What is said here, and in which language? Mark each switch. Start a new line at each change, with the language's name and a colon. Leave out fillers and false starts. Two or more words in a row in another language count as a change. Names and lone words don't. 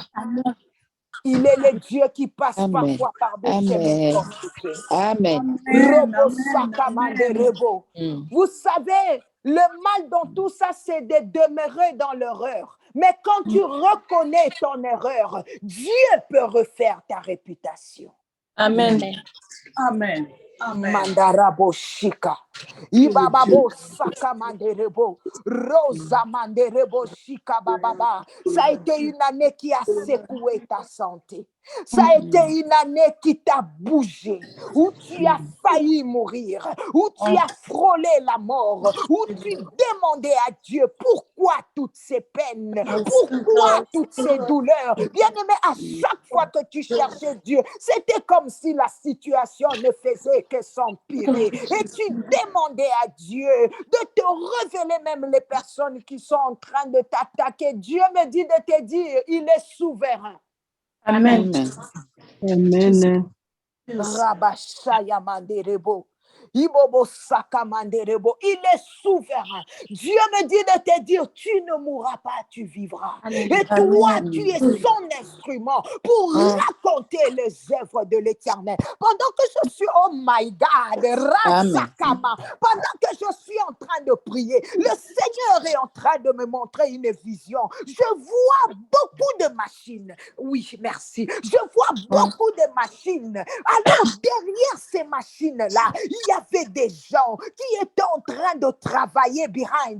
French: Il est le Dieu qui passe parfois par des chemins compliqués. Amen. Vous savez, le mal dans tout ça, c'est de demeurer dans l'erreur. Mais quand tu reconnais ton erreur, Dieu peut refaire ta réputation. Amen. Amen. Amen. Mandarabo Shika. Ibababo Saka Manderebo. Rosa Manderebo Shika Bababa. Ça a été une année qui a secoué ta santé. Ça a été une année qui t'a bougé, où tu as failli mourir, où tu as frôlé la mort, où tu demandais à Dieu pourquoi toutes ces peines, pourquoi toutes ces douleurs. Bien-aimé, à chaque fois que tu cherchais Dieu, c'était comme si la situation ne faisait que s'empirer. Et tu demandais à Dieu de te révéler même les personnes qui sont en train de t'attaquer. Dieu me dit de te dire, il est souverain. Amen. Amen. Rabashaya Manderebo. Ibobo sakamanderebo. Il est souverain. Dieu me dit de te dire, tu ne mourras pas, tu vivras. Et toi, tu es son instrument pour raconter les œuvres de l'Éternel. Pendant que je suis,
English: oh my God,
French: Rasakama, pendant que je suis en train de prier, le Seigneur est en train de me montrer une vision. Je vois beaucoup de machines. Oui, merci. Je vois beaucoup de machines. Alors, derrière ces machines-là, il y avait des gens qui étaient en train de travailler behind.